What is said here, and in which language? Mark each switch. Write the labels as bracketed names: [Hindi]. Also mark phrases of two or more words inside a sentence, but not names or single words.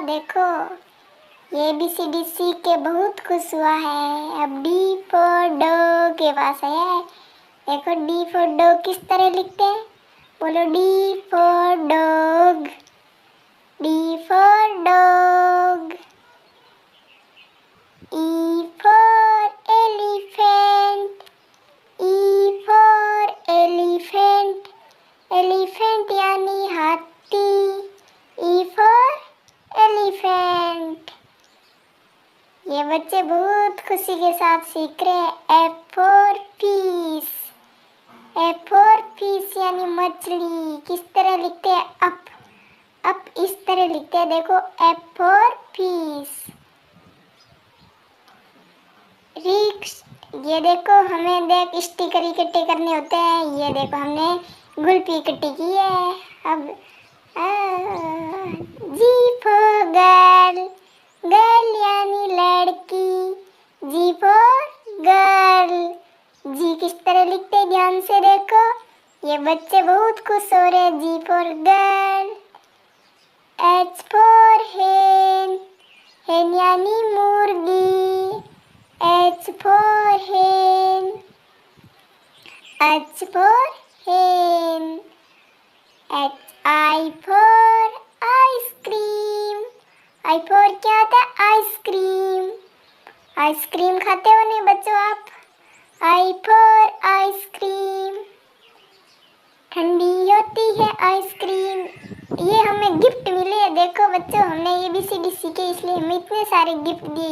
[Hindi] देखो ये ABCD सीख के बहुत खुश हुआ है। अब [English] D for dog [Hindi] के पास है। देखो [English] D for dog [Hindi] किस तरह लिखते हैं। [English] बोलो D for dog. D for dog. E for elephant. E for elephant. Elephant [Hindi] यानी हाथी। [English] E for elephant. [Hindi] ये बच्चे बहुत खुशी के साथ सीख रहे हैं। [English] F for fish. F for fish [Hindi] यानी मछली। किस तरह लिखते हैं अप। अप इस तरह लिखते हैं। [English] देखो F for fish. [Hindi] रिक्स। ये देखो हमें देख स्टिकर इकट्ठे करने होते हैं। ये देखो हमने गुल्फी इकट्ठी की है। अब [English] G for girl. [Hindi] गर्ल यानी लड़की। [English] G for girl. [Hindi] जी किस तरह लिखते हैं ध्यान से देखो। ये बच्चे बहुत खुश हो रहे हैं। [English] G for girl. H for hen. hen [Hindi] यानी मुर्गी। [English] H for hen. H for hen. I for ice cream. I for [Hindi] क्या होता है आइसक्रीम। आइसक्रीम खाते हो नहीं बच्चों आप। [English] I for आइसक्रीम। [Hindi] ठंडी होती है आइसक्रीम। ये हमें गिफ्ट मिले। देखो बच्चों हमने ABCD सीखे इसलिए हमें इतने सारे गिफ्ट दिए।